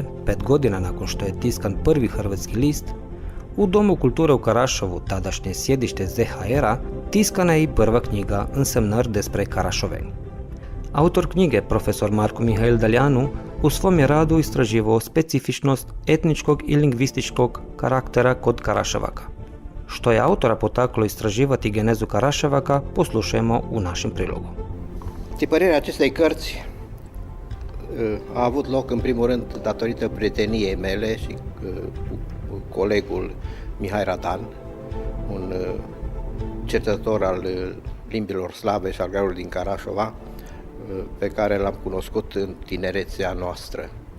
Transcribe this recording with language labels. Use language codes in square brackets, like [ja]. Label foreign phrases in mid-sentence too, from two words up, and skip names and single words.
[hr] 5 godina nakon što je tiskan prvi hrvatski list, u Domu kulture u Karašovu, tadašnje sjedište ZHR-a, tiskana je i prva knjiga Însemnări despre Karašoveni. Autor knjige, profesor Marko Mihail Daljanu, u svom je radu istraživao specifičnost etničkog i lingvističkog karaktera kod Karaševaka. Što je autora potaklo istraživati genezu Karaševaka, poslušajmo u našem prilogu. [ro] Tipărirea acestei cărți a avut loc în primul rând datorită prieteniei mele și cu colegul Mihai Radan, un cercetător al limbilor slave și al graiului din Karașova, pe care l-am cunoscut în tinerețea noastră.